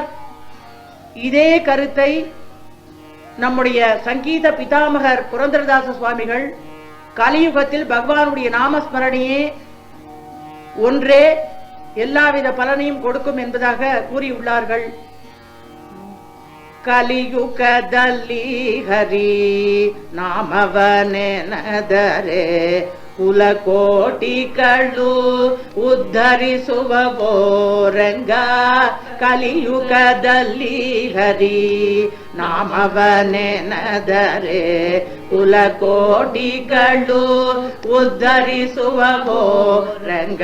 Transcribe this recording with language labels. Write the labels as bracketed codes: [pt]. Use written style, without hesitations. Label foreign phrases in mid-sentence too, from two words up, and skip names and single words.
[ta] இதே கருத்தை நம்முடைய சங்கீத பிதாமகர் புரந்தரதாச சுவாமிகள் கலியுகத்தில் பகவானுடைய நாமஸ்மரணையே ஒன்றே எல்லாவித பலனையும் கொடுக்கும் என்பதாக கூறியுள்ளார்கள். [kn] ಕಲಿಯುಗದಲ್ಲಿ ಹರಿ ನಾಮವನೆನದರೆ ಕುಲಕೋಟಿಗಳು ಉದ್ಧರಿಸುವವೋ ರಂಗ. ಕಲಿಯುಗದಲ್ಲಿ ಹರಿ ನಾಮವನೆನದರೆ ಕುಲಕೋಟಿಗಳು ಉದ್ಧರಿಸುವವೋ ರಂಗ.